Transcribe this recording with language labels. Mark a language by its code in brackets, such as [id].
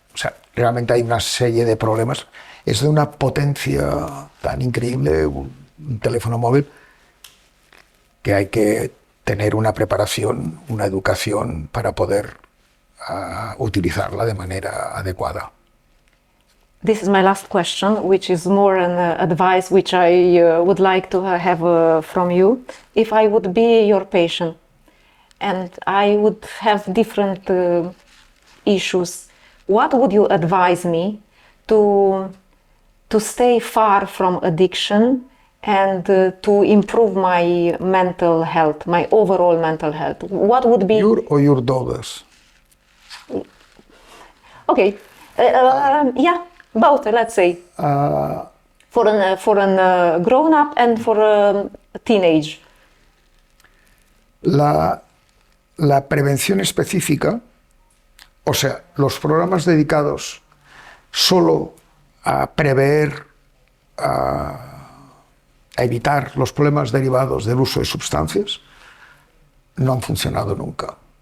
[es] O sea, realmente hay una serie de problemas. Es de una potencia tan increíble, un teléfono móvil, que hay que tener una preparación, una educación para poder utilizarla de manera adecuada. [en] This is my last question, which is more an advice which I would like to have from you. If I would be your patient and I would have different issues, what would you advise me to stay far from addiction and to improve my mental health, my overall mental health? What would be... Your or your daughters? Okay, yeah, both, let's say. For a grown-up and for a teenage. [es] La prevención específica, o sea, los programas dedicados solo a prever, a evitar los problemas derivados del uso de sustancias, no han funcionado nunca.